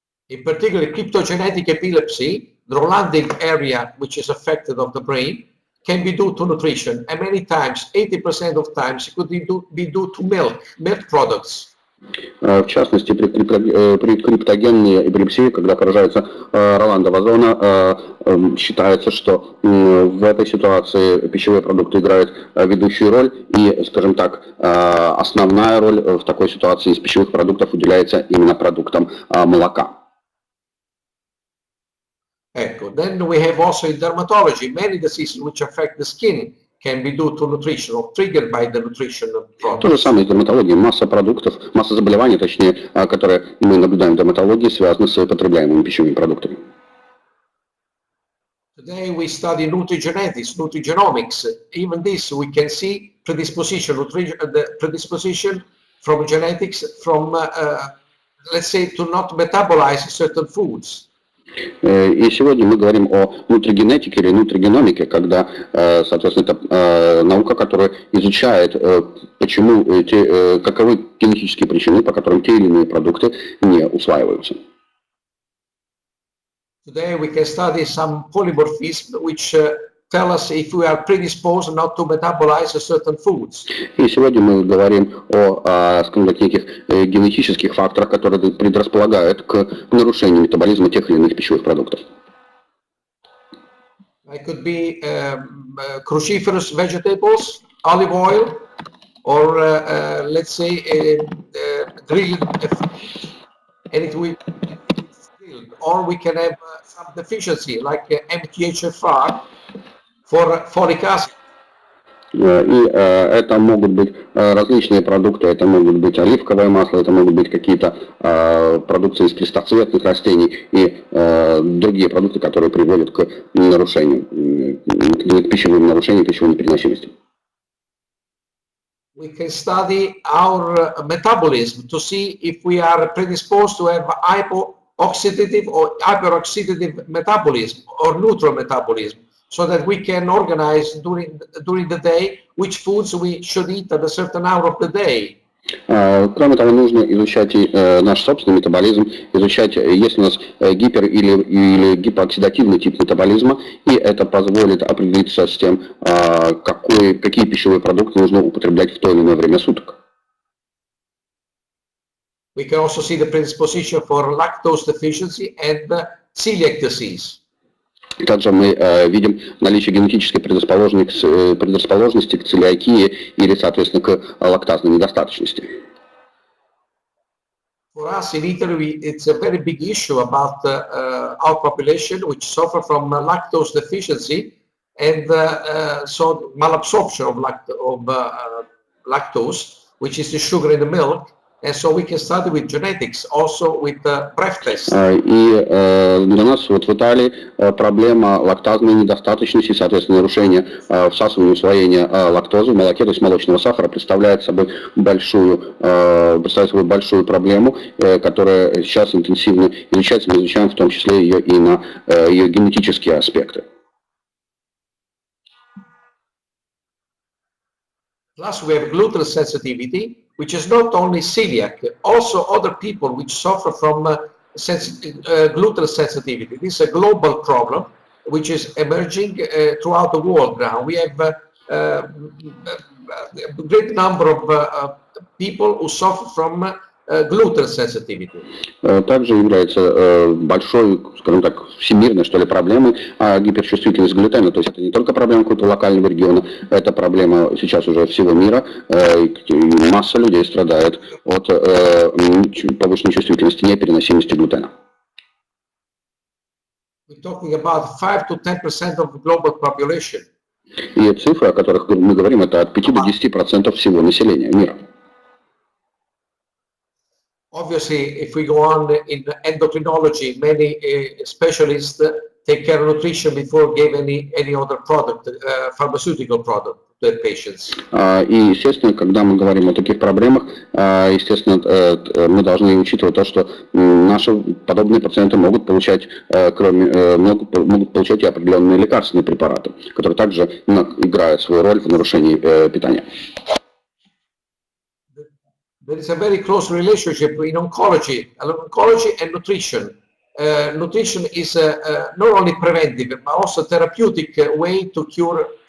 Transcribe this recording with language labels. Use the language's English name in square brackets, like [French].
[English] In particular, cryptogenetic epilepsy, the Rolandic area which is affected of the brain, can be due to nutrition, and many times, 80% of times, it could be due to milk products. [Russian] В частности, при криптогенной эпилепсии, когда поражается Роландова зона, считается, что в этой ситуации пищевые продукты играют ведущую роль, и, скажем так, основная роль в такой ситуации из пищевых продуктов уделяется именно продуктам молока. [English] Then we have also in dermatology, many diseases which affect the skin can be due to nutrition or triggered by the nutrition products. [Russian] То же самое в дерматологии. Масса продуктов, масса заболеваний, точнее, которые мы наблюдаем в дерматологии, связаны с потребляемыми пищевыми продуктами. [English] Today we study nutrigenetics, nutrigenomics. Even this we can see predisposition from genetics, from let's say to not metabolize certain foods. [Russian] И сегодня мы говорим о нутригенетике или нутригеномике, когда, соответственно, это наука, которая изучает, каковы генетические причины, по которым те или иные продукты не усваиваются. [English] Today we can study some polymorphism which tell us if we are predisposed not to metabolize certain foods. [Russian] И сегодня мы говорим о, скажем так, неких генетических факторах, которые предрасполагают к нарушению метаболизма тех или иных пищевых продуктов. [English] It could be cruciferous vegetables, olive oil, or let's say grilled, and it will grilled. Or we can have some deficiency like MTHFR. For folic acid. [Russian] И это могут быть различные продукты, это могут быть оливковое масло, это могут быть какие-то продукты из крестоцветных растений и другие продукты, которые приводят к нарушению, к пищевым нарушениям, пищевой непереносимости. [English] We can study our metabolism to see if we are predisposed to have hypoxidative or hyperoxidative metabolism or neutral metabolism, so that we can organize during the day which foods we should eat at a certain hour of the day. [Russian] Кроме того, нужно изучать наш собственный метаболизм, изучать, есть у нас гипер- или гипооксидативный тип метаболизма, и это позволит определиться с тем, какие пищевые продукты нужно употреблять в то или иное время суток. [English] We can also see the predisposition for lactose deficiency and celiac disease. [Russian] Также мы видим наличие генетической предрасположенности к целиакии или, соответственно, к лактазной недостаточности. [English] For us in Italy, it's a very big issue about our population which suffer from lactose deficiency and so malabsorption of lactose, which is the sugar in the milk. And so we can study with genetics, also with breath tests. [Russian] И для нас вот в Италии проблема лактазной недостаточности, соответственно, нарушение всасывания и усвоения лактозы в молоке, то есть молочного сахара, представляет собой большую проблему, которая сейчас интенсивно изучается. Мы изучаем в том числе ее и на ее генетические аспекты. [English] Plus we have gluten sensitivity, which is not only celiac, also other people which suffer from gluten sensitivity. This is a global problem which is emerging throughout the world now. We have a great number of people who suffer from gluten sensitivity. [Russian] Также является большой, скажем так, всемирной, что ли, проблемой гиперчувствительность к глютену. То есть это не только проблема какого-то локального региона, это проблема сейчас уже всего мира. Масса людей страдает от повышенной чувствительности, непереносимости глютена. [English] We're talking about 5 to 10% of the global population. [Russian] И цифры, о которых мы говорим, это от 5 до 10% всего населения мира. [English] Obviously, if we go on in endocrinology, many specialists take care of nutrition before give any other product, pharmaceutical product to their patients. [Russian] И, естественно, когда мы говорим о таких проблемах, естественно, мы должны учитывать то, что наши подобные пациенты могут получать, могут получать и определенные лекарственные препараты, которые также играют свою роль в нарушении питания. [English] There is a very close relationship in oncology and nutrition. Nutrition is not only preventive, but also therapeutic way to cure